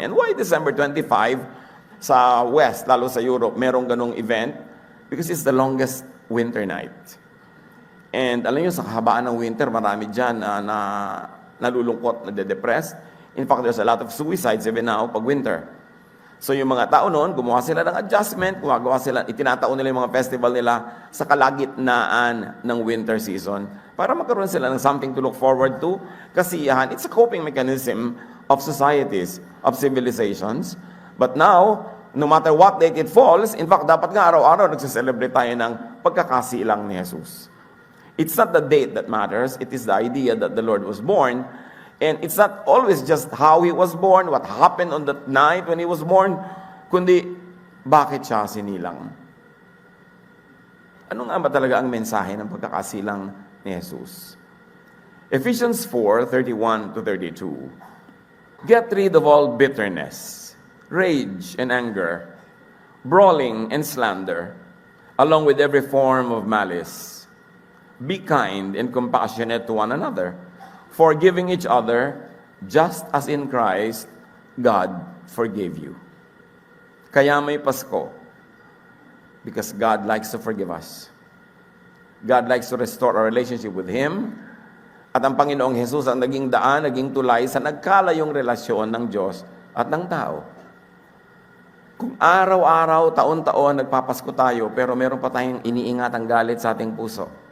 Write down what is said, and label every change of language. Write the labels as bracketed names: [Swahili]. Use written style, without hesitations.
[English] And why [Filipino] December 25 sa West, lalo sa Europe, merong ganong event? [English] Because it's the longest winter night. And [Filipino] alam niyo, sa kahabaan ng winter, marami dyan na nalulungkot, nade-depressed. [English] In fact, there's a lot of suicides even now pag winter. [Filipino] So yung mga tao noon, gumawa sila ng adjustment, itinataon nila yung mga festival nila sa kalagitnaan ng winter season para magkaroon sila ng [English] something to look forward to. Kasiyahan, it's a coping mechanism of societies, of civilizations. But now, no matter what date it falls, in fact, [Filipino] dapat nga araw-araw nagsiselebrate tayo ng pagkakasilang ni Jesus. [English] It's not the date that matters, it is the idea that the Lord was born. And it's not always just how He was born, what happened on that night when He was born, [Filipino] kundi bakit siya sinilang. Ano nga ba talaga ang mensahe ng pagkakasilang ni Jesus? [English] Ephesians 4:31-32. Get rid of all bitterness, rage and anger, brawling and slander, along with every form of malice. Be kind and compassionate to one another, forgiving each other, just as in Christ, God forgave you. [Filipino] Kaya may Pasko, [English] because God likes to forgive us. God likes to restore our relationship with Him, [Filipino] at ang Panginoong Jesus ang naging daan, naging tulay sa nagkalayong relasyon ng Diyos at ng tao. Kung araw-araw, taon-taon, nagpapasko tayo, pero meron pa tayong iniingatang galit sa ating puso.